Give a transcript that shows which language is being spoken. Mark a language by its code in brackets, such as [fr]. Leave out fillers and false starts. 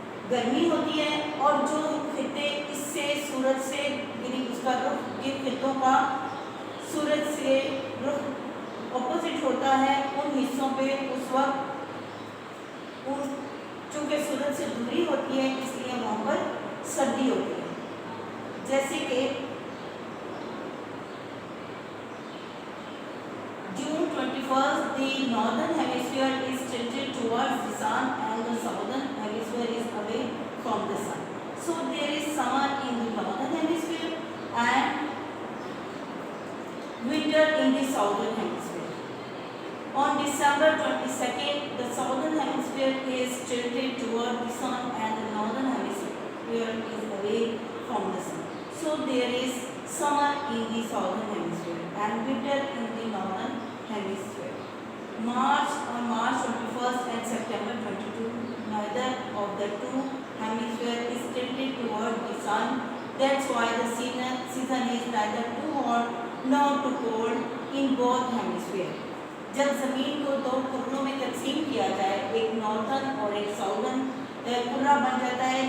[ur] گرمی ہوتی ہے اور جو خطے اس سے سورج سے یعنی اس کا رخ جن خطوں کا سورج سے رخ اپوزٹ ہوتا ہے ان حصوں پہ اس وقت چونکہ سورج سے دوری ہوتی ہے اس لیے وہاں پر سردی ہوتی ہے. جیسے کہ [en] June 21st, the northern hemisphere is tilted towards the sun and the southern hemisphere is away from the sun. So there is summer in the northern hemisphere and winter in the southern hemisphere. On December 22nd, the southern hemisphere is tilted toward the sun and the northern hemisphere is away from the sun. So there is summer in the southern hemisphere and winter in the northern hemisphere. On March 21st and September 22, neither of the two hemispheres is tilted toward the sun. That's why the season is neither too hot nor too cold in both hemispheres. [ur] جب زمین کو دو کروں میں تقسیم کیا جائے ایک northern اور ایک ساؤدرن کرہ بن جاتا ہے.